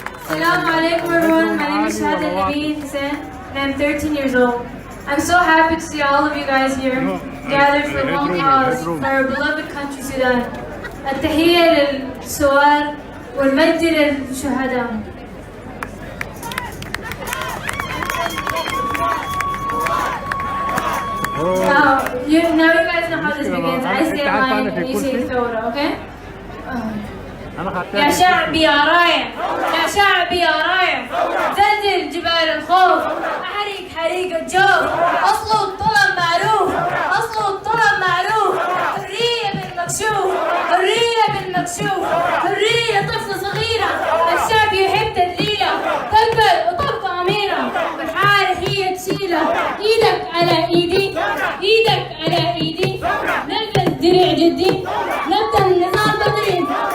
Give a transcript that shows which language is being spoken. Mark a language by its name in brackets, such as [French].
[English] Assalamu alaikum everyone, my name is Shahada Nabeen Hussain and I'm 13 years old. I'm so happy to see all of you guys here gathered for one cause for our beloved country Sudan. [Arabic] التحية للثوار والمجد للشهداء. [English] Now you guys know how this begins. I say a line and you say ثورة, okay? [Arabic] يا شعبي يا رايع، يا شعبي يا رايع، زلزل جبال الخوف، حريق الجو، أصله الطلب معروف، أصله الطلب معروف، حرية بالمكشوف، حرية بالمكشوف، حرية طفلة صغيرة، الشعب يحب تدليله، تكبر وتبقى أميرة، والحارة هي تشيله، إيدك على إيدي، إيدك على إيدي، نلبس درع جدي، نبدأ النظام بدري.